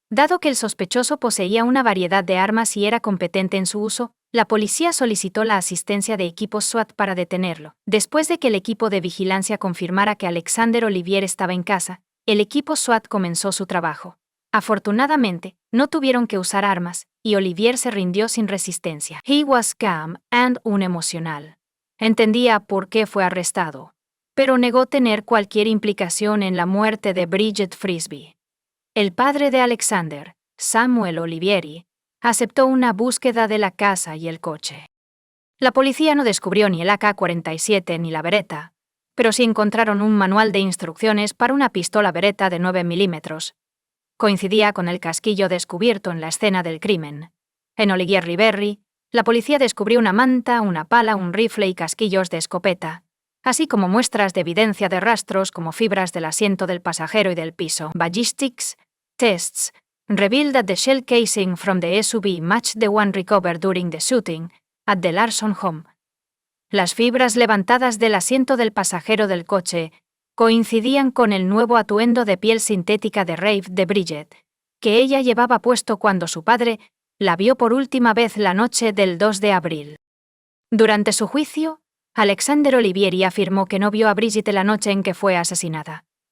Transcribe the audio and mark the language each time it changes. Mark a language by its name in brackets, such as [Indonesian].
[Spanish] Dado que el sospechoso poseía una variedad de armas y era competente en su uso, la policía solicitó la asistencia de equipos SWAT para detenerlo. Después de que el equipo de vigilancia confirmara que Alexander Olivieri estaba en casa, el equipo SWAT comenzó su trabajo. Afortunadamente, no tuvieron que usar armas, y Olivier se rindió sin resistencia. [English] He was calm and unemocional. [Spanish] Entendía por qué fue arrestado, pero negó tener cualquier implicación en la muerte de Bridget Frisbee. El padre de Alexander, Samuel Olivieri, aceptó una búsqueda de la casa y el coche. La policía no descubrió ni el AK-47 ni la Beretta, pero sí encontraron un manual de instrucciones para una pistola Beretta de 9 milímetros. Coincidía con el casquillo descubierto en la escena del crimen. En Olivier Riberry, la policía descubrió una manta, una pala, un rifle y casquillos de escopeta. así como muestras de evidencia de rastros como fibras del asiento del pasajero y del piso. [English] Ballistics tests revealed that the shell casing from the SUV matched the one recovered during the shooting at the Larson home. [Spanish] Las fibras levantadas del asiento del pasajero del coche coincidían con el nuevo atuendo de piel sintética de rave de Bridget, que ella llevaba puesto cuando su padre la vio por última vez la noche del 2 de abril. Durante su juicio, Alexander Olivieri afirmó que no vio a Bridget la noche en que fue asesinada.